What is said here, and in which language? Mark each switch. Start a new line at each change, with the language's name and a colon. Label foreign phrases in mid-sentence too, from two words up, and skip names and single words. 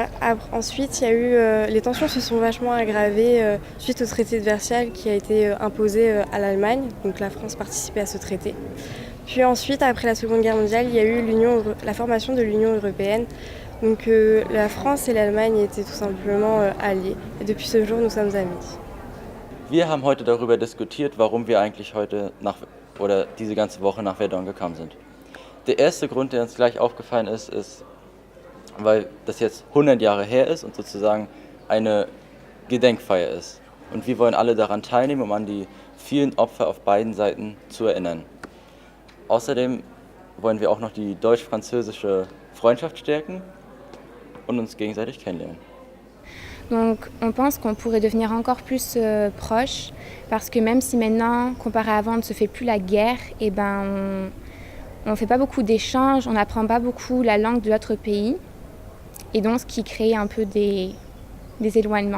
French: Ensuite, il y a eu, les tensions se sont vachement aggravées suite au traité de Versailles qui a été imposé à l'Allemagne. Donc la France participait à ce traité. Puis ensuite, après la Seconde Guerre mondiale, il y a eu la formation de l'Union européenne. Donc la France et l'Allemagne étaient tout simplement alliés. Et depuis ce jour, nous sommes amis.
German: Wir haben heute darüber diskutiert, warum wir eigentlich heute diese ganze Woche nach Verdun gekommen sind. Der erste Grund, der uns gleich aufgefallen ist, weil das jetzt 100 Jahre her ist und sozusagen eine Gedenkfeier ist. Und wir wollen alle daran teilnehmen, um an die vielen Opfer auf beiden Seiten zu erinnern. Außerdem wollen wir auch noch die deutsch-französische Freundschaft stärken und uns gegenseitig kennenlernen.
French: Donc on pense qu'on pourrait devenir encore plus proches parce que même si maintenant, comparé à avant, on ne se fait plus la guerre, et on ne fait pas beaucoup d'échanges, on n'apprend pas beaucoup la langue de l'autre pays. Et donc ce qui crée un peu des éloignements.